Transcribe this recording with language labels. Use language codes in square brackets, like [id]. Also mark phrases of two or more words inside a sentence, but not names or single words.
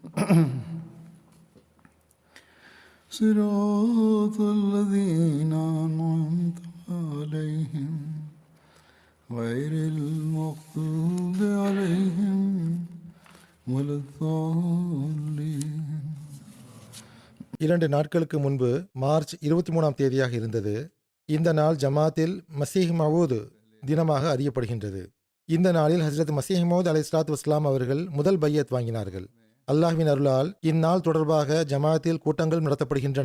[ar] صراط الذين أنعمت عليهم غير المغضوب عليهم ولا الضالين. [ta] 2 நாட்களுக்கு முன்பு மார்ச் 23ஆம் தேதியாக இருந்தது. இந்த நாள் ஜமாத்தில் மசீஹ் மவுத் தினமாக அறியப்படுகின்றது. இந்த நாளில் ஹஜ்ரத் மசீஹ் மவுத் [ar] عليه الصلاة والسلام [ta] அவர்கள் முதல் பையத் வாங்கினார்கள். அல்லாஹ்வின் அருளால் இந்நாள் தொடர்பாக ஜமாத்தில் கூட்டங்கள் நடத்தப்படுகின்றன.